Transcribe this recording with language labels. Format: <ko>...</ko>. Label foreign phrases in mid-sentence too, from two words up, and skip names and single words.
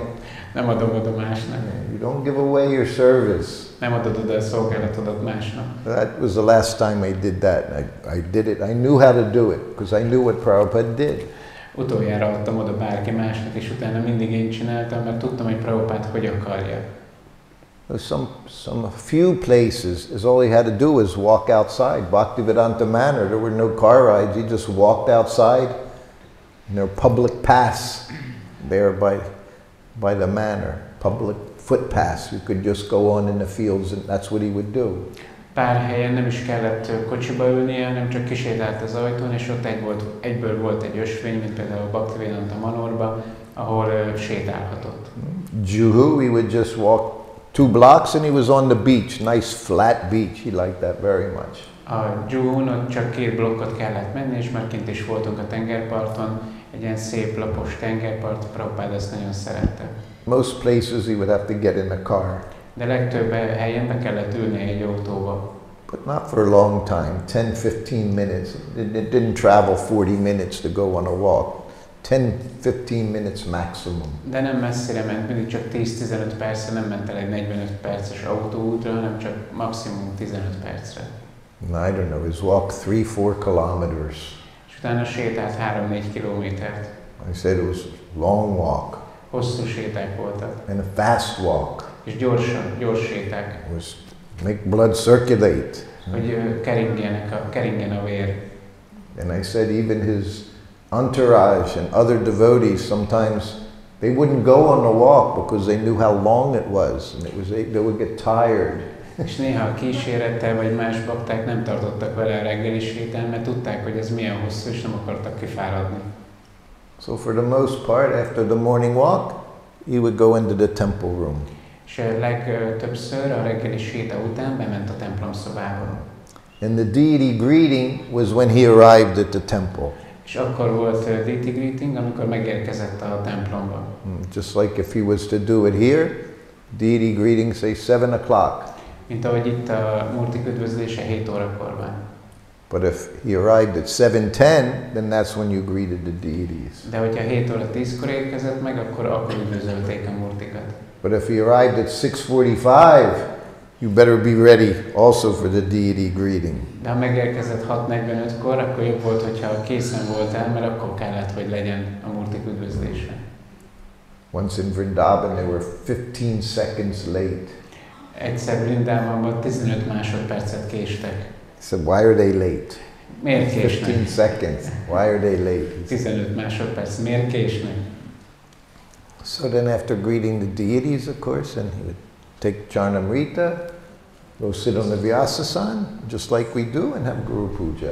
<hu>Nem adom oda másnak.</hu> <en>You don't give away your service.</en> <hu>Nem adod oda a szolgálatodat másnak.</hu> <en>That was the last time I did that. I did it. I knew how to do it, because I knew what Prabhupada did.</en> <hu>Utoljára adtam oda bárki másnak, és utána mindig én csináltam, mert tudtam, hogy Prabhupád hogy akarja.</hu> <en>Some few places, is all he had to do was walk outside. Bhaktivedanta Manor, there were no car rides. He just walked outside, and there public paths there by the manor, public footpaths. You could just go on in the fields, and that's what he would do.</en> <hu>Pár helyen nem is kellett kocsiba ülnie, hanem csak kisétált az ajtón, és ott egyből volt egy ösvény, mint például a Bhaktivedanta Manorba, ahol sétálhatott.</hu> <en>Juhu, he would just walk 2 blocks and he was on the beach, nice flat beach. He liked that very much.</en> <hu>A Juhun ott csak 2 blokkot kellett menni, és már kint is voltunk a tengerparton, egy ilyen szép lapos tengerpart, Prabhupád ezt nagyon szerette.</hu> <en>Most places he would have to get in a car.</en> <hu>De legtöbb helyen be kellett ülni egy autóba.</hu> <en>But not for a long time, 10-15 minutes. It didn't travel 40 minutes to go on a walk. 10-15 minutes maximum.</en> <hu>De nem messzire ment, mindig csak 10-15 percre, nem ment el egy 45 perces autóútra, hanem csak maximum 15 percre.</hu> <en>I don't know, his walk 3-4 kilometers.</en> <hu>És utána sétált 3-4 kilométert.</hu> <en>I said it was long walk.</en> <hu>Hosszú séták voltak.</hu> <en>And a fast walk.</en> <hu>És gyors séták.</hu> <en>It was make blood circulate.</en> <hu>Hogy keringjen a vér.</hu> <en>And I said even his entourage and other devotees sometimes they wouldn't go on the walk because they knew how long it was, and they would get tired.</en> <hu>És néha a kísérettel vagy más bakták nem tartottak vele a reggeli sétán, mert tudták, hogy ez milyen hosszú, és nem akartak kifáradni.</hu> <en>So for the most part, after the morning walk, he would go into the temple room.</en> <hu>És legtöbbször a reggeli séta után bement a templom szobába.</hu> <en>And the deity greeting was when he arrived at the temple.</en> <hu>És akkor volt</hu> <en>deity greeting,</en> <hu>amikor megérkezett a templomba.</hu> <en>Just like if he was to do it here, deity greeting say 7 o'clock.</en> <hu>Mint ahogy itt a Murtik üdvözlése 7 órakor van.</hu> <en>But if he arrived at 7:10, then that's when you greeted the deities.</en> <hu>De hogyha 7 óra 10-kor érkezett meg, akkor üdvözölték a Murtikat.</hu> <en>But if he arrived at 6:45, you better be ready also for the deity greeting.</en> <hu>De ha megérkezett 6:45-kor, akkor jobb volt, hogyha készen voltál, mert akkor kellett, hogy legyen a Murtik üdvözlése.</hu> <en>Once in Vrindavan, they were 15 seconds late.</en> <hu>Egyszer Vrindávamban 15 másodpercet késtek.</hu> <en>He said, why are they late?</en> <hu>Miért késnek?</hu> <en>15 seconds. Why are they late?</en> <hu>15 másodperc. Miért késnek?</hu> <en>So then after greeting the deities, of course, and he would take Charnamrita, go sit on the Vyasasan, just like we do, and have Guru Puja.</en>